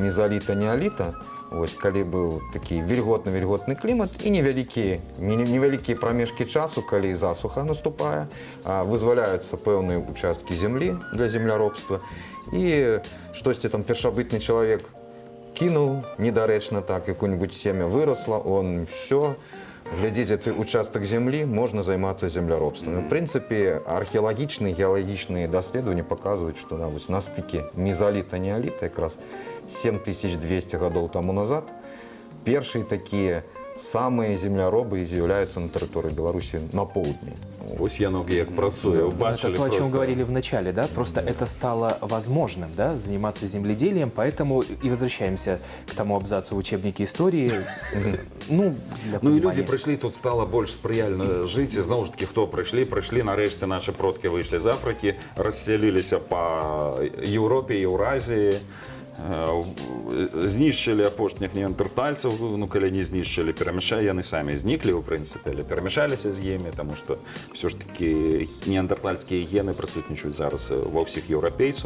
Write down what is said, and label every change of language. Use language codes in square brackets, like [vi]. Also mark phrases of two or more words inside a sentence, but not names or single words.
[be] мезаліта-неаліта, вось, калі быў такі вільготны клімат і невялікія прамежкі часу, калі засуха наступае, вызваляюцца пэўныя участкі зямлі для земляробства, і штосьці там першабытны чалавек кинул недарэчна так, [ru] какое-нибудь семя выросло, он все, [be] глядзіць гэты участак [ru] земли, можно [be] займацца земляробством. [ru] В принципе, [be] археалагічныя, геалагічныя даследаванні паказваюць, што на стыке мезаліта, неаліта, якраз 7200 гадоў таму назад, першыя такія самыя земляробы з'яўляюцца на тэрыторыі Беларусі на поўдні. Ось яно як працуе, убачили [ru] Это то, о чем просто. говорили в начале, да? Просто это стало возможным, да, заниматься земледелием, поэтому и возвращаемся к тому абзацу в учебнике истории. Ну, для [uk] Ну і люди [ru] понимания. [uk] прийшли, тут стало більш сприяльно жити. І знову ж таки, хто прийшли, нарешті наші продки вийшли з Африки, розселилися по Європі, Євразії, знищили апошніх неандертальців, ну, коли не знищили, перемішали, самі зникли, в принципі, але перемішалися з ними, тому що все ж таки неандертальські гени присутнічують зараз во всіх європейців.